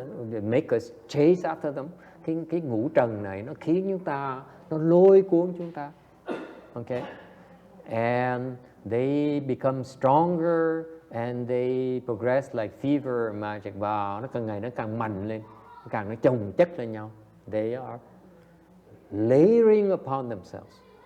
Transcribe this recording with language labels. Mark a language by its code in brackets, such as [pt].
[en] They make us chase after them. [vi] Cái ngũ trần này nó khiến chúng ta, nó lôi cuốn chúng ta. [en] Okay? And they become stronger and they progress like fever magic. [vi] Và nó càng ngày nó càng mạnh lên, càng nó chồng chất lên nhau. [en] They are layering upon themselves.